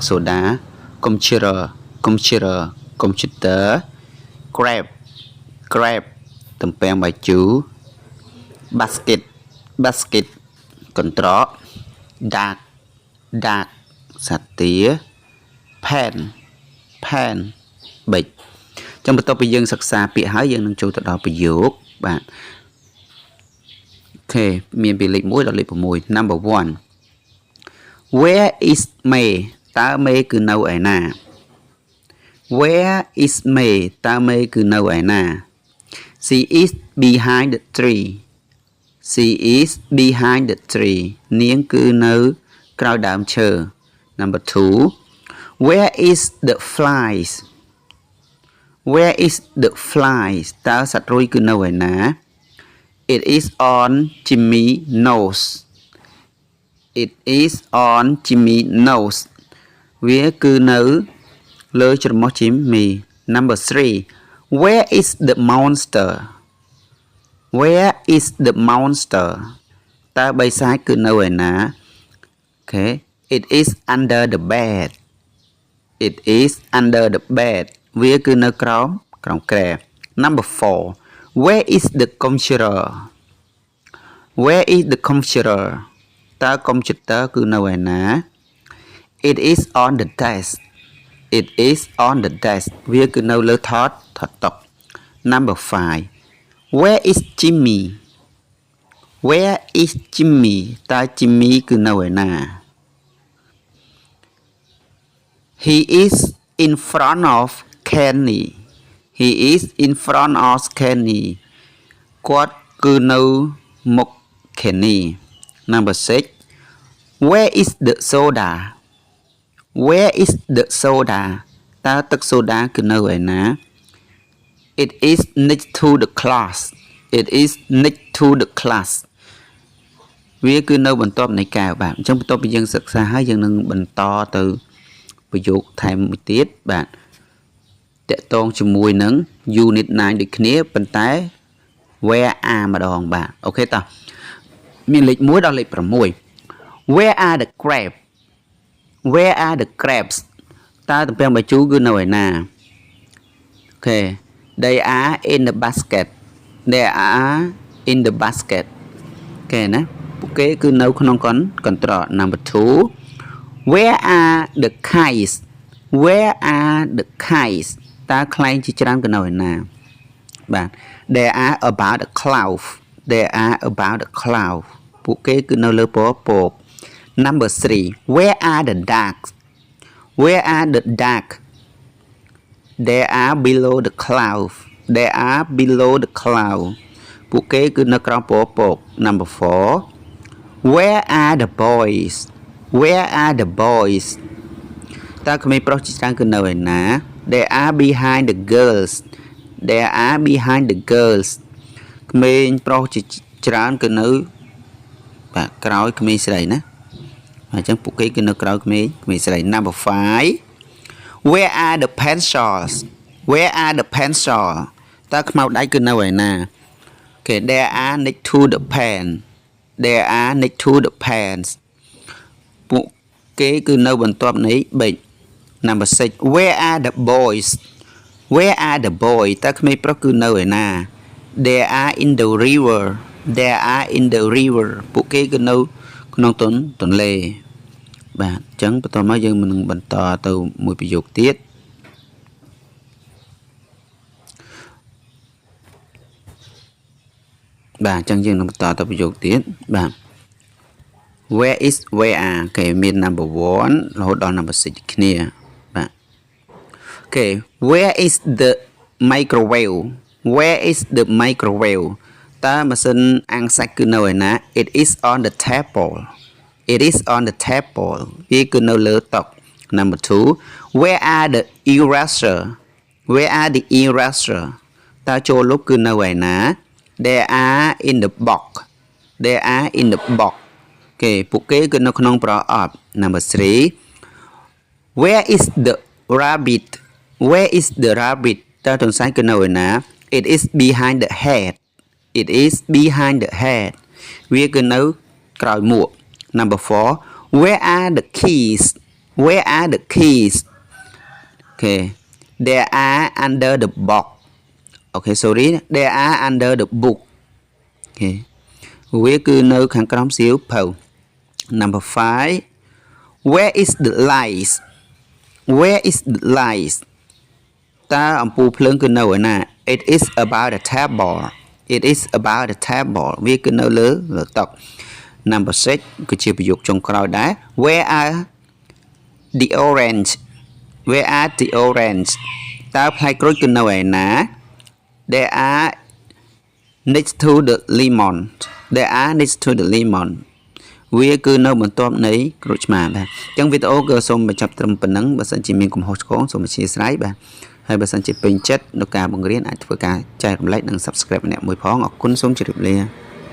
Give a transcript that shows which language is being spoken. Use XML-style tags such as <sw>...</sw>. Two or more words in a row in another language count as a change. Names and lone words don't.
<km>សូដា</km> <en>Computer Computer Computer Grab Grab</en> <km>ទំពាំងបាយជូរ</km> <en>Basket Basket</en> <km>កន្ត្រក</km> <en>Dark Dark</en> <km>សត្វទា</km> <en>Pen Pen</en> <km>ប៊ិចចឹងបន្ទាប់ពីយើងសិក្សាពាក្យហើយយើងនឹងចូលទៅដល់ប្រយោគបាទអូខេមានពីលេខ1ដល់លេខ6 Number</km> <en>1 Where is May</en> <km>តើ May គឺនៅឯណា</km> <en>Where is May</en> <km>តើ May គឺនៅឯណា</km> <en>She is behind the tree She is behind the tree</en> <km>នាងគឺនៅក្រោយដើមឈើ</km> <en>Number 2 Where is the flies Where is the flies</en> <km>តើសត្វរុយគឺនៅឯណា</km> <en>It is on Jimmy nose It is on Jimmy nose</en> <km>វាគឺនៅលើច្រមុះ</km> <en>Jimmy Number 3 Where is the monster Where is the monster</en> <km>តើបិសាចគឺនៅឯណា</km> <en>Okay It is under the bed It is under the bed</en> <km>វាគឺនៅក្រោមគ្រែ</km> <en>Number 4 Where is the computer Where is the computer</en> <km>តើ computer គឺនៅឯណា</km> <en>It is on the desk It is on the desk</en> <km>វាគឺនៅលើថតតុ</km> <en>Number 5 Where is Jimmy Where is Jimmy</en> <km>តើ Jimmy គឺនៅឯណា</km> <en>He is in front of Kenny He is in front of Kenny</en> <km>គាត់គឺនៅមុខ</km> <en>Kenny Number 6 Where is the soda Where is the soda</en> <km>តើទឹកសូដាគឺនៅឯណា</km> <en>It is next to the class It is next to the class</en> <km>វាគឺនៅបន្ទាប់នៃកែវបាទអញ្ចឹងបន្ទាប់ពី យើងសិក្សាហើយយើងនឹងបន្តទៅប្រយោគថែមមួយទៀតបាទតកតងជាមួយនឹង unit 9ដូចគ្នាប៉ុន្តែ</km> <en>where are</en> <km>ម្ដងបាទ អូខេតោះមានលេខ1ដល់លេខ6</km> <en>Where are the crabs Where are the crabs</en> <km>តើទំពាំងបាយជូរគឺនៅឯណាអូ</km> <en>ខេ They are in the basket They are in the basket</en> <km>អូខេណាពួកគេគឺនៅក្នុងកន្ត្រក</km> <en>Number 2 Where are the kites Where are the kites</en> <km>តើខ្លែងជាច្រើនគឺនៅឯណាបាទ</km> <en>They are about the cloud They are about the cloud</en> <km>ពួកគេគឺនៅលើពពក</km> <en>Number 3 Where are the ducks Where are the ducks They are below the cloud They are below the cloud</en> <km>ពួកគេគឺនៅក្រោមពពក</km> <en>Number 4 Where are the boys Where are the boys</en> <km>តើក្មេងប្រុសជាច្រើនគឺនៅឯណា</km> <en>They are behind the girls They are behind the girls</en> <km>ក្មេងប្រុសជាច្រើនគឺនៅបាទក្រោយក្មេងស្រីណាអញ្ចឹងពួកគេគឺនៅក្រោយក្មេងស្រី</km> <en>Number 5 Where are the pencils Where are the pencils</en> <km>តើខ្មៅដៃគឺនៅឯណា</km> <en>Okay they are next to the pen They are next to the pens</en> <km>ពួកគេគឺនៅបន្ទាប់នៃប៊ិច</km> <en>Number 6 Where are the boys Where are the boys</en> <km>តើក្មេងប្រុសគឺនៅឯណា</km> <en>They are in the river They are in the river</en> <km>ពួកគេគឺនៅក្នុងទន្លេបាទអញ្ចឹងបន្តមកយើងនឹងបន្តទៅមួយប្រយោគទៀត បាទអញ្ចឹងយើងនឹងបន្តទៅប្រយោគទៀតបាទ</km> <en>Where is where are</en> <km>គេមាន number 1 រហូតដល់ number 6 គ្នាបាទ</km> <en>Okay, where is the microwave? Where is the microwave?</en> <km>តើម៉ាស៊ីនអាំងសាច់គឺនៅឯណា</km> <en>It is on the table. It is on the table.</en> <km>វាគឺនៅលើតុ</km> <en>Number 2, where are the eraser? Where are the eraser?</en> <km>តើចូលលុបគឺនៅឯណា</km> <en>They are in the box. They are in the box.</en> <km>គេពួកគេគឺនៅក្នុងប្រអប់</km> <en>Number 3, where is the rabbit? Where is the rabbit?</en> <km>តើទន្សាយគឺនៅឯណា</km> <en>It is behind the head. It is behind the head.</en> <km>វាគឺនៅក្រោយមួក</km> <en>Number 4, where are the keys? Where are the keys? Okay, they are under the box. Okay, sorry, they are under the book.</en> <km>Okay, វាគឺនៅខាងក្រោមសៀវភៅ</km> <en>Number 5, where is the lights? Where is the lights?</en> <km>តើអំពូលភ្លើងគឺនៅឯណា</km> <en>It is about the table. It is about the table.</en> <km>វាគឺនៅលើតុ Number 6 គឺជាប្រយោគចុងក្រោយដែរ</km> <en>Where are the orange? Where are the orange?</en> <km>តើផ្លែក្រូចគឺនៅឯណា</km> <en>They are next to the lemon. They are next to the lemon.</en> <km>វាគឺនៅបន្ទាប់នៃក្រូចឆ្មាបាទអញ្ចឹងវីដេអូក៏សូមបញ្ចប់ត្រឹមប៉ុណ្ណឹងបើសិនជាមានកំហុសឆ្គងសូមអធិស្ឋានបាទហើយបើសិនជាពេញចិត្តក្នុងការបង្រៀនអាចធ្វើការចែករំលែកនិង Subscribe ម្នាក់មួយផងអរគុណសូមជម្រាបលា</km>